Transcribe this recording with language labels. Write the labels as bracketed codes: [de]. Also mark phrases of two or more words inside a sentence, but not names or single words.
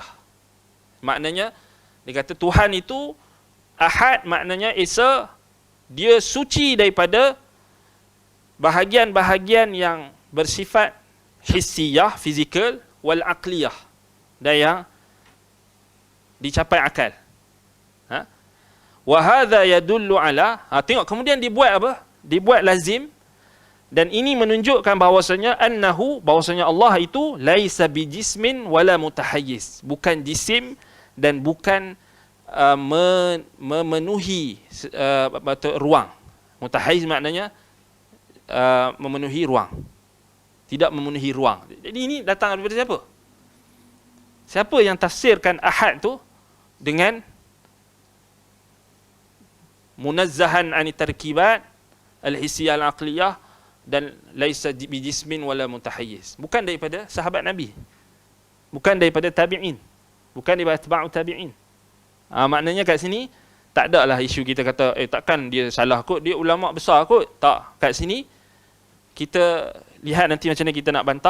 [ms] Maknanya dia kata Tuhan itu ahad, maknanya Esa dia suci daripada bahagian-bahagian yang bersifat hissiyah, fizikal, [ar] والعقلية, [ms] dan yang dicapai akal. [ar] وهذا يدل على, [ms] tengok kemudian dibuat apa? Dibuat lazim, dan ini menunjukkan bahawasanya bahawasanya Allah itu [ar] ليس بجسم ولا متحيز, [ms] bukan jisim dan bukan memenuhi ruang. Mutahayyiz maknanya memenuhi ruang, tidak memenuhi ruang. Jadi ini datang daripada siapa? Siapa yang tafsirkan ahad tu dengan [ar] منزها عن التركيبات الحسية العقلية [ms] dan [ar] ليس بجسم ولا متحيز? [ms] Bukan daripada sahabat Nabi, bukan daripada tabi'in, bukan daripada atba'ut tabi'in. Maknanya kat sini tak ada lah isu kita kata takkan dia salah kot, dia ulama besar kot. Tak, kat sini kita lihat nanti macam mana kita nak bantah.